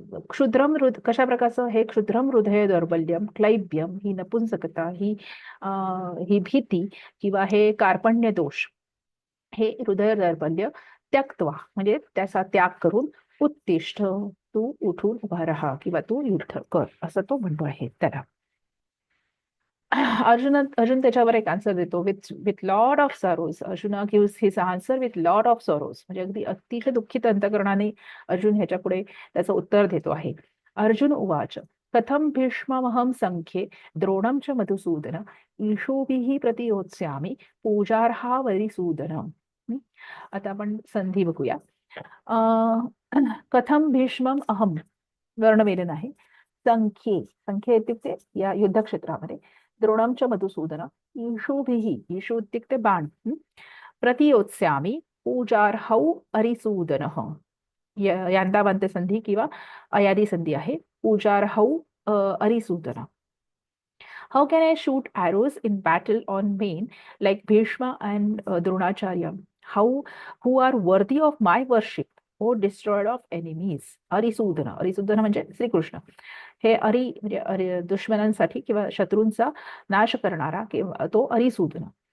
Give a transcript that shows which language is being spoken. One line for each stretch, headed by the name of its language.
Marathi: क्षुद्रम कशा प्रकारचं? हे
Sanskrit: क्षुद्रम हृदय दौर्बल्यम क्लैब्यम
Marathi: ही नपुंसकता, ही भीती किंवा हे कार्पण्य दोष, हे हृदय दौर्बल्य त्यक्त्वा म्हणजे त्याचा त्याग करून उत्तिष्ठ तू उठून उभा राहा किंवा तू युद्ध कर असं तो म्हणतो आहे. त्याला अर्जुन त्याच्यावर एक आन्सर देतो
English: With lot of sorrows. Arjun gives his answer with lot of sorrows.
Marathi: म्हणजे अगदी अतिशय दुःखित अंतकरणाने अर्जुन ह्याच्या पुढे त्याचं उत्तर देतो आहे.
Sanskrit: अर्जुन उवाच कथम भीष्ममहं संख्ये द्रोणं च मधुसूदन ईशोभिः प्रतियोत्स्यामि पूजार्हा वरिसूदन.
Marathi: आता आपण संधी बघूया.
Sanskrit: कथम भीष्मम अहम
Marathi: वर्णमेलन आहे. संख्ये इत्युक्ते या युद्धक्षेत्रामध्ये
Sanskrit: द्रोणं च मधुसूदन ईशुभिः.
Marathi: ईशु इत्युक्ते बाण.
Sanskrit: प्रतियोत्स्यामि पूजार्हौ अरिसूदनः.
Marathi: यांदावंत संधी किंवा अयादी संधी आहे.
Sanskrit: पूजार्हौ Arisudan.
English: How can I shoot arrows in battle on men like Bhishma and Dronacharya, who are worthy of my worship, O destroyer of enemies?
Marathi: Arisudan. Arisudan म्हणजे श्रीकृष्ण. हे म्हणजे दुश्मनांसाठी किंवा शत्रूंचा नाश करणारा किंवा तो अरिसूदन.